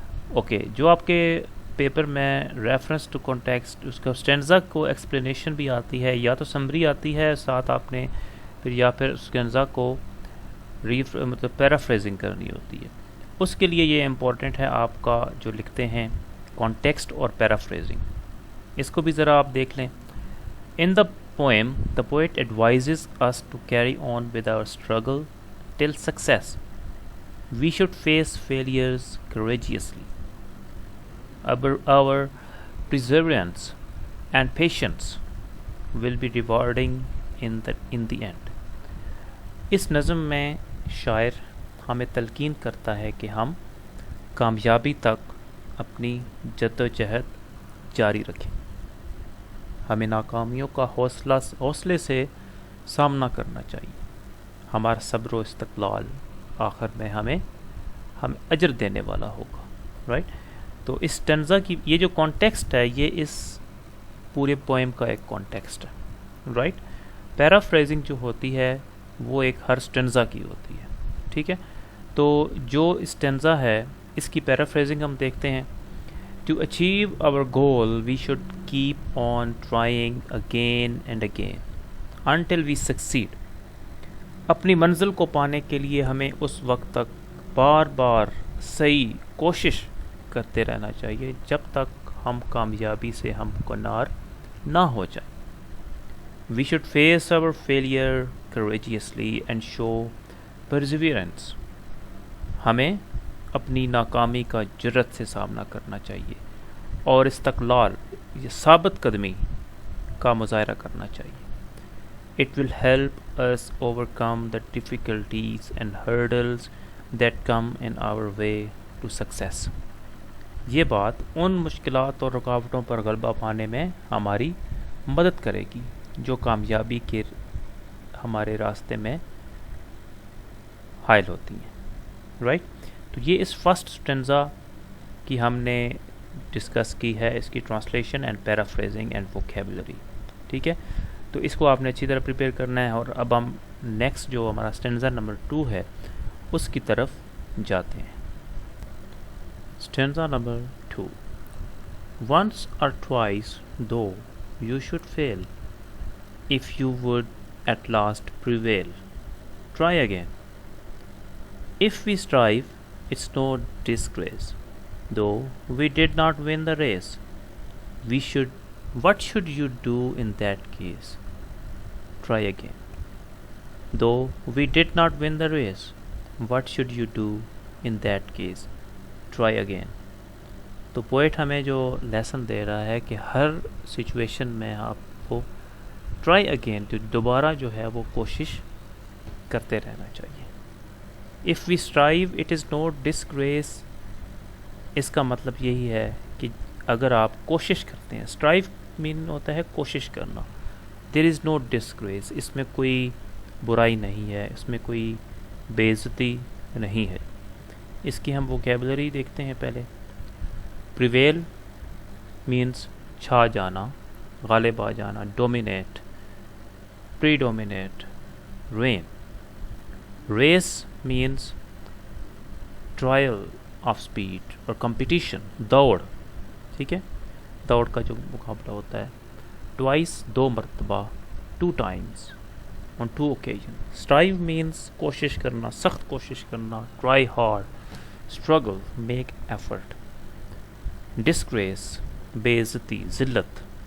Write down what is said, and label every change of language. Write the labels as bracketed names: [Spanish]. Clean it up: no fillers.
[Urdu] Okay, جو آپ کے پیپر میں ریفرنس ٹو کانٹیکسٹ, اس کا اسٹینزا کو ایکسپلینیشن بھی آتی ہے, یا تو سمری آتی ہے ساتھ آپ نے پھر, یا پھر اسٹینزا کو مطلب پیرافریزنگ کرنی ہوتی ہے. اس کے لیے یہ امپورٹنٹ ہے آپ کا جو لکھتے ہیں کانٹیکسٹ اور پیرافریزنگ. اس کو بھی ذرا آپ دیکھ لیں. [English] In the poem, the poet advises us to carry on with our struggle till success. We should face failures courageously. Our perseverance and patience will be rewarding in the end. [Urdu] اس نظم میں شاعر ہمیں تلقین کرتا ہے کہ ہم کامیابی تک اپنی جدوجہد جاری رکھیں. ہمیں ناکامیوں کا حوصلے سے سامنا کرنا چاہیے. ہمارا صبر و استقلال آخر میں ہمیں اجر دینے والا ہوگا. رائٹ. تو اس اسٹینزا کی یہ جو کانٹیکسٹ ہے یہ اس پورے پوئم کا ایک کانٹیکسٹ ہے. رائٹ. پیرافریزنگ جو ہوتی ہے وہ ایک ہر اسٹینزا کی ہوتی ہے. ٹھیک ہے. تو جو اسٹینزا ہے اس کی پیرافریزنگ ہم دیکھتے ہیں. [English] To achieve our goal, we should keep on trying again and again until we succeed. [Urdu] اپنی منزل کو پانے کے لیے ہمیں اس وقت تک بار بار صحیح کوشش کرتے رہنا چاہیے جب تک ہم کامیابی سے ہمکنار نہ ہو جائیں. [English] We should face our failure courageously and show perseverance. [Urdu] ہمیں اپنی ناکامی کا جرت سے سامنا کرنا چاہیے اور استقلال, یہ ثابت قدمی کا مظاہرہ کرنا چاہیے. [English] It will help us overcome the difficulties and hurdles that come in our way to success. [Urdu] یہ بات ان مشکلات اور رکاوٹوں پر غلبہ پانے میں ہماری مدد کرے گی جو کامیابی کے ہمارے راستے میں حائل ہوتی ہیں. رائٹ. تو یہ اس فرسٹ اسٹینزا کی ہم نے ڈسکس کی ہے, اس کی translation and paraphrasing and vocabulary. ٹھیک ہے. تو اس کو آپ نے اچھی طرح پریپیئر کرنا ہے. اور اب ہم نیکسٹ جو ہمارا اسٹینزا نمبر 2 ہے اس کی طرف جاتے ہیں. Stanza number 2. [English] Once or twice though you should fail, if you would at last prevail, try again. If we strive, it's no disgrace, though we did not win the race. What should you do in that case? Try again. Though we did not win the race, what should you do in that case? Try again. [Urdu] تو poet ہمیں جو lesson دے رہا ہے کہ ہر situation میں آپ کو try again, جو دوبارہ جو ہے وہ کوشش کرتے رہنا چاہیے. [English] If we strive, it is no disgrace. [Urdu] اس کا مطلب یہی ہے کہ اگر آپ کوشش کرتے ہیں, strive مین ہوتا ہے کوشش کرنا. [English] There is no disgrace. [Urdu] اس میں کوئی برائی نہیں ہے, اس میں کوئی بے عزتی نہیں ہے. اس کی ہم ووکیبلری دیکھتے ہیں پہلے. [English] prevail means [Urdu] چھا جانا, غالب آ جانا. [English] dominate, predominate, reign. race means trial of speed اور competition, دوڑ. [Urdu] ٹھیک ہے. دوڑ کا جو مقابلہ ہوتا ہے. twice, 2 مرتبہ, [English] 2 times. on 2 occasions. Strive means کوشش کرنا, سخت کوشش کرنا, try hard. Struggle, make effort. [Urdu] Disgrace, بے عزتی, ذلت.